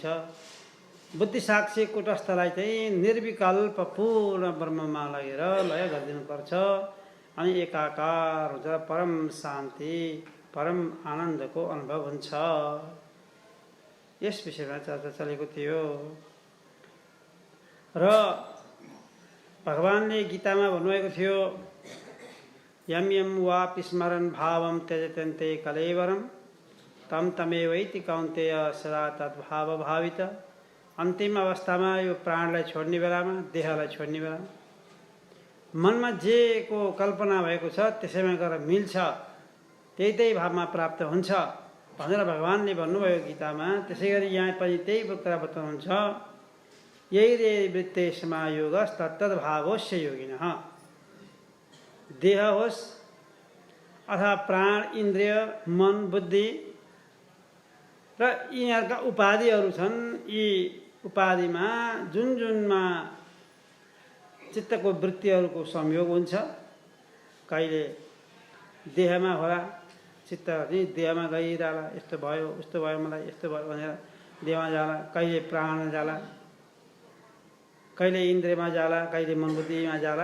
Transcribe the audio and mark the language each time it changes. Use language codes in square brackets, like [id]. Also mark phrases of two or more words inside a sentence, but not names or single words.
[ne] बुद्धि साक्षी कुटस्थलाई चाहिँ निर्विकल्प पूर्ण ब्रह्ममा लगेर लय गरिदिनुपर्छ, अनि एकाकार हुन्छ, परम शान्ति परम आनन्दको अनुभव हुन्छ। यस विषयमा चर्चा चलेको थियो। र भगवानले गीतामा भन्नुभएको थियो, [sa] यम यम वापि स्मरन् भावं त्यजत्यन्ते कलेवरं तम तमेवैति कौन्तेय सदा तद्भाव भावित। [ne] अन्तिम अवस्थामा यो प्राणलाई छोड्ने बेलामा, देहलाई छोड्ने बेलामा मनमा जे को कल्पना भएको छ त्यसैमा गएर मिल्छ, त्यही भावमा प्राप्त हुन्छ भनेर भगवानले भन्नुभयो गीतामा। त्यसै गरी यहाँ पनि त्यही कुरा बताउनुहुन्छ, यही रे [sa] वृत्ते समायोगस्तत्तद्भावस्य योगिनः। [ne] देह होस् अथवा प्राण, इन्द्रिय, मन, बुद्धि र यिनीहरूका उपाधिहरू छन्। यी उपाधिमा जुनमा चित्तको वृत्तिहरूको संयोग हुन्छ। कहिले देहमा होला, चित्त देहमा गइरहला, यस्तो भयो उस्तो भयो, मलाई यस्तो भयो भनेर देहमा जाला, कहिले प्राणमा जाला, कहिले इन्द्रियमा जाला, कहिले मन बुद्धिमा जाला।